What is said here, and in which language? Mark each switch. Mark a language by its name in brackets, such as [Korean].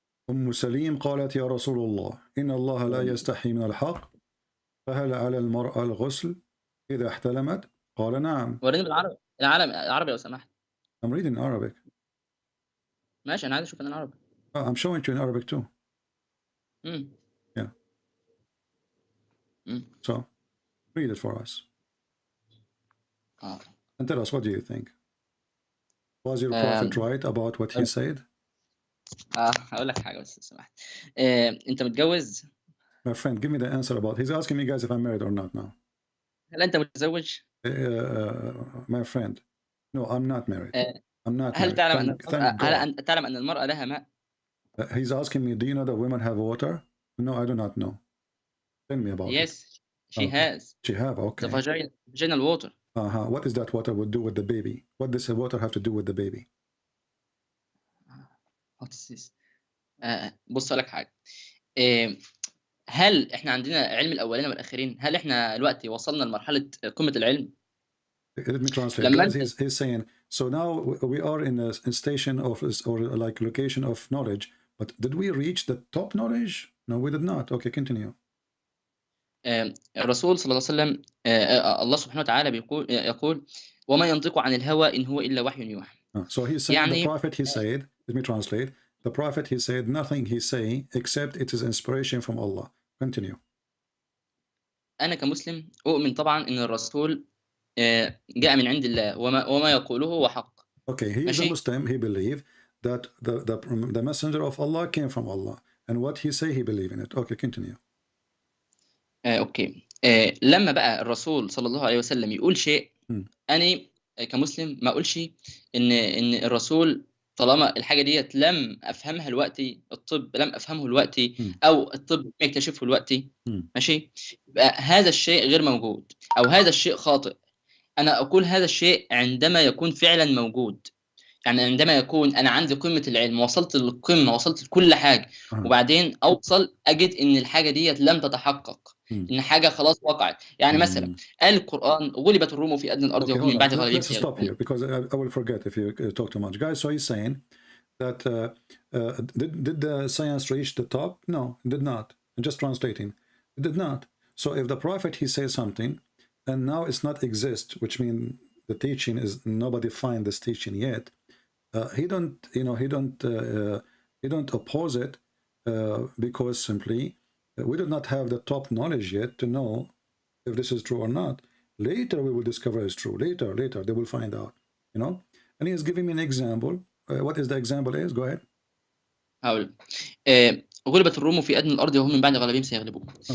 [Arabic] أم سليم قالت يا رسول الله إن الله لا يستحي من الحق فهل على المرأة الغسل إذا احتلمت؟ قال نعم. وريني بالعربي. العربي لو سمحت. [English] I'm reading Arabic. [Arabic] ماشي أنا عايز أشوف العربي. [English] I'm showing you in Arabic too. Yeah. So read it for us. And tell us, what do you think? Was your prophet right about what he said? [Arabic] هقول لك حاجة بس سمحت. أنت متجوز؟ [English] My friend, give me the answer about. He's asking me, guys, if I'm married or not now. [Arabic] هل أنت متزوج؟ [English] My friend, no, I'm not married. I'm not [Arabic] هل [English] married. [Arabic] تعلم أن المرأة لها ماء؟ [English] He's asking me, do you know that women have water? No, I do not know. Tell me about it. Yes, she has. She have, okay. The vaginal water. What is that water would do with the baby? What does the water have to do with the baby? What is this? [Arabic] بص لك حاجة. هل احنا عندنا علم الأولين والآخرين؟ هل احنا دلوقتي وصلنا لمرحلة قمة العلم؟ [English] Let me translate. He's saying, so now we are in a station of, or like location of knowledge, but did we reach the top knowledge? No, we did not. Okay, continue. [Arabic] الرسول صلى الله عليه وسلم الله سبحانه وتعالى يقول وما ينطق عن الهوى إن هو إلا وحي يوحى. [English] So he's saying the prophet, he said, let me translate. The prophet, he said, nothing he say except it is inspiration from Allah. Continue. [Arabic] أنا كمسلم أؤمن طبعا إن الرسول جاء من عند الله وما يقوله هو حق. [English] Okay, he is a Muslim. He believe that the messenger of Allah came from Allah, and what he say he believe in it. Okay, continue. Okay. [Arabic] لما بقى الرسول صلى الله عليه وسلم يقول شيء أنا كمسلم ما أقولش إن الرسول طالما الحاجة ديت لم أفهمها دلوقتي، الطب لم أفهمه دلوقتي أو الطب يكتشفه دلوقتي، ماشي، يبقى هذا الشيء غير موجود أو هذا الشيء خاطئ. أنا أقول هذا الشيء عندما يكون فعلا موجود، يعني عندما يكون أنا عندي قمة العلم، وصلت للقمة، وصلت لكل حاجة، وبعدين أوصل أجد إن الحاجة ديت لم تتحقق، إن حاجة خلاص وقعت. يعني مثلا قال القرآن غلبت الروم في أدنى الأرض وهم من بعد غلبهم. [English] Let's stop here because I will forget if you talk too much, guys. So he's saying that did the science reach the top? No, it did not. I'm just translating. It did not. So if the prophet he says something, and now it's not exist, which means the teaching is nobody find this teaching yet. He don't, he don't oppose it because simply we do not have the top knowledge yet to know if this is true or not. Later we will discover it's true. Later they will find out, And he is giving me an example. What is the example is? Go ahead. [Arabic] هقول غلبت الروم في أدنى الأرض وهم من بعد غلبهم سيغلبون.